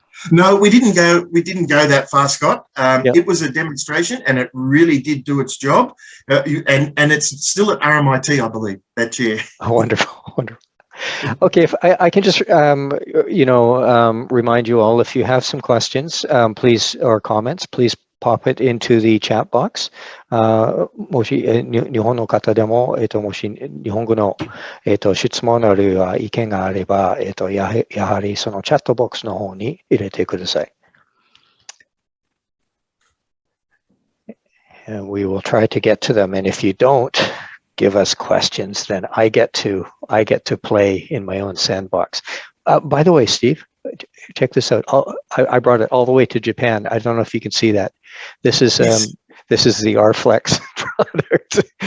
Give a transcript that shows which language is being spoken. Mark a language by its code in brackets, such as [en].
[en] No, we didn't go that far, Scott. It was a demonstration, and it really did do its job. And it's still at RMIT, I believe, that chair. Oh, wonderful. Okay, if I can just remind you all, if you have some questions, please, or comments, please pop it into the chat box. [ja] もし日本の方でももし日本語の質問あるいは意見があればやはりそのチャットボックスの方に入れてください。 [en] And we will try to get to them. And if you don't give us questions, then I get to play in my own sandbox. By the way, Steve, check this out. I brought it all the way to Japan. I don't know if you can see that. This is the Rflex product.